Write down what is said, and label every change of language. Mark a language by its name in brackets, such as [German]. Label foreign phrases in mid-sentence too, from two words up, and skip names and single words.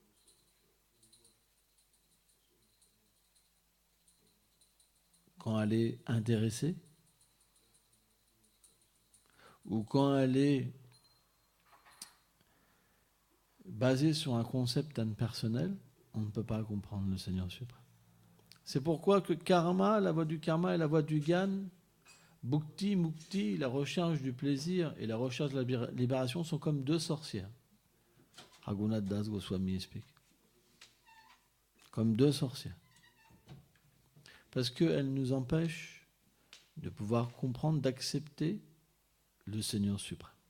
[French] Quand elle est intéressée, ou quand elle est basée sur un concept impersonnel, on ne peut pas comprendre le Seigneur suprême. C'est pourquoi que karma, la voie du karma et la voie du gyan, bhukti, mukti, la recherche du plaisir et la recherche de la libération sont comme deux sorcières. Raghunath Das Goswami explique. Comme deux sorcières. Parce qu'elles nous empêchent de pouvoir comprendre, d'accepter le Seigneur suprême.